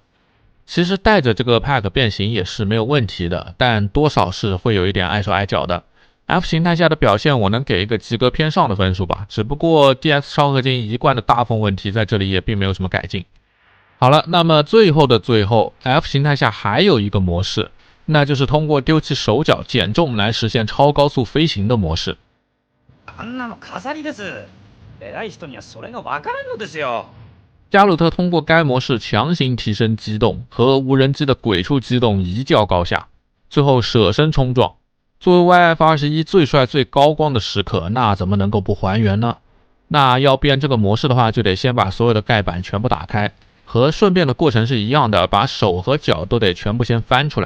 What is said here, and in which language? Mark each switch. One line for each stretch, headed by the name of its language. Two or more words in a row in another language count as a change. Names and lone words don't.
Chinese: 其实带着这个 pack 变形也是没有问题的，但多少是会有一点碍手碍脚的。F 形态下的表现我能给一个及格偏上的分数吧，只不过 DX 超合金一贯的大风问题在这里也并没有什么改进。好了，那么最后的最后 ，F 形態下还有一个模式，那就是通过丢弃手脚减重来实现超高速飞行的模式。
Japanese: あんなの飾りです。偉い人にはそれがわからんのですよ。
Chinese: 加鲁特通过该模式强行提升机动，和无人机的鬼畜机动一较高下，最后舍身冲撞。作为 YF-21最帅最高光的时刻，那怎么能够不还原呢？那要变这个模式的话，就得先把所有的盖板全部打开，和顺变的过程是一样的，把手和脚都得全部先翻出来。